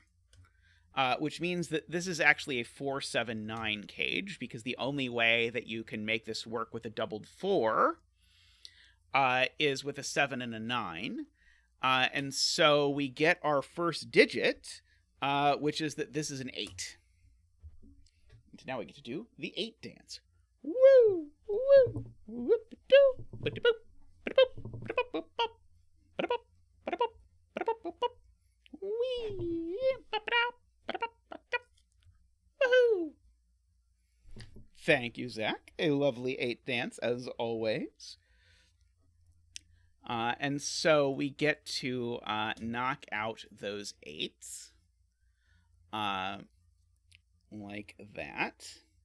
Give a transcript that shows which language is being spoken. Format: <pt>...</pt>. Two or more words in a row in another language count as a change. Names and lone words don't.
<en>Which means that this is actually a 4, 7, 9 cage, because the only way that you can make this work with a doubled 4 is with a 7 and a 9. And so we get our first digit, which is that this is an 8. And now we get to do the 8 dance. Woo! Woo! Whoop-a-doo! Ba-da-boop! Ba-da-boop! Ba-da-boop! Ba-da-boop! Ba-da-boop! Ba-da-boop! Ba-da-boop! Wee! Ba-da-boop! Woohoo! Thank you, Zach. A lovely 8 dance, as always. And so we get to knock out those 8s. Like that.</en>